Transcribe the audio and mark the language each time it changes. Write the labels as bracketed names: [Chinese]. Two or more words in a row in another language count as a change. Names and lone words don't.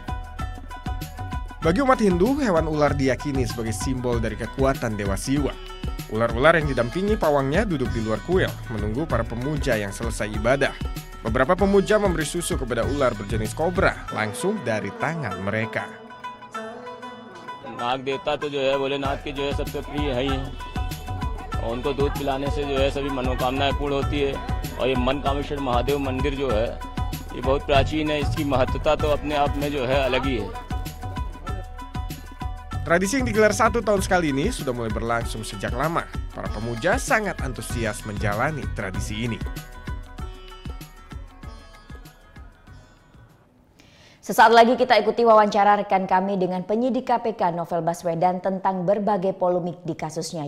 [Indonesian] Bagi umat Hindu, hewan ular diyakini sebagai simbol dari kekuatan Dewa Siwa. Ular-ular yang didampingi pawangnya duduk di luar kuil, menunggu para pemuja yang selesai ibadah. Beberapa pemuja memberi susu kepada ular berjenis kobra langsung dari tangan mereka. [Hindi] नाग देवता तो जो है भोलेनाथ के जो है सबसे प्रिय है ही और उनको दूध पिलाने से जो है सभी मनोकामनाएं पूर्ण होती है और ये मनकामेश्वर महादेव मंदिर जो है ये बहुत प्राचीन है, इसकी महत्वता तो अपने आप में जो है अलग ही है. [Indonesian] Tradisi yang digelar 1 tahun sekali ini sudah mulai berlangsung sejak lama. Para pemuja sangat antusias menjalani tradisi ini. Sesaat lagi kita ikuti wawancara rekan kami dengan penyidik KPK Novel Baswedan tentang berbagai polemik di kasusnya.